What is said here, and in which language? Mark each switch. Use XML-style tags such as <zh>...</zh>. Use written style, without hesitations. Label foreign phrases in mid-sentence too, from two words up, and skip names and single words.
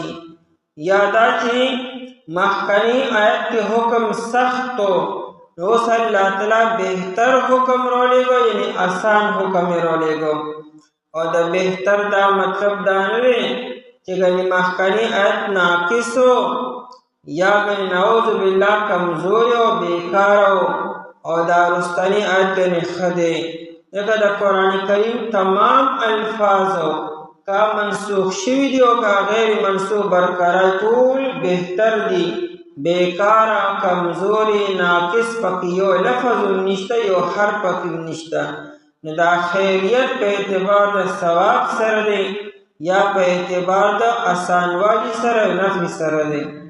<ps>یا دا چې مخکني آیت کې حکم سخت و، نو اوس الله تعالی بهتر حکم راولېږو، یعنی آسان حکم یې راولېږو. او د بهتر دا مطلب دا نه دی چې ګنې مخکني آیت ناقص و یا ګنې</ps> <ar>نعوذ بالله</ar> <ps>کمزوري او بیکاره او دا وروستني آیت ګنې ښه دی. ځکه د قرآن کریم تمام الفاظ کا منسوخ شوي دي او کا غیر منسوخ برقرار ټول بهتر دي. بیکاره، کمزوري، ناقص پکې یو لفظ نشته، یو حرف پکې نشته. نو دا خیریت په اعتبار د ثواب سره دی یا په اعتبار د اسانوالي سره نفع سره دی.</ps>